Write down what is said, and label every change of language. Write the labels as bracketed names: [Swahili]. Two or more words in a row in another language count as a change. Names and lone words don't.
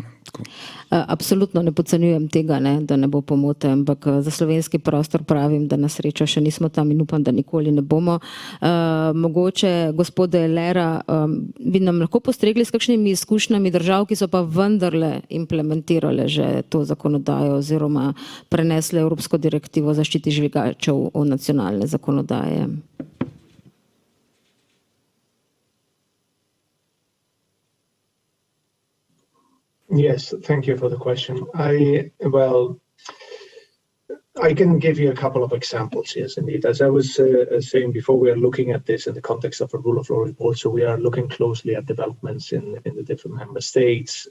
[Slovenian] Absolutno ne podcenjujem tega, ne, da ne bo pomote, ampak za slovenski prostor pravim, da na srečo še nismo tam in upam, da nikoli ne bomo. Mogoče, gospode Lera, bi nam lahko postregli s kakšnimi izkušnjami držav, ki so pa vendarle implementirale že to zakonodajo oziroma prenesle Evropsko direktivo o zaščiti žvižgačev v nacionalne zakonodaje? [English] Yes, thank you for the question. I can give you a couple of examples, yes, indeed. As I was saying before, we are looking at this in the context of a rule of law report, so we are looking closely at developments in the different member states.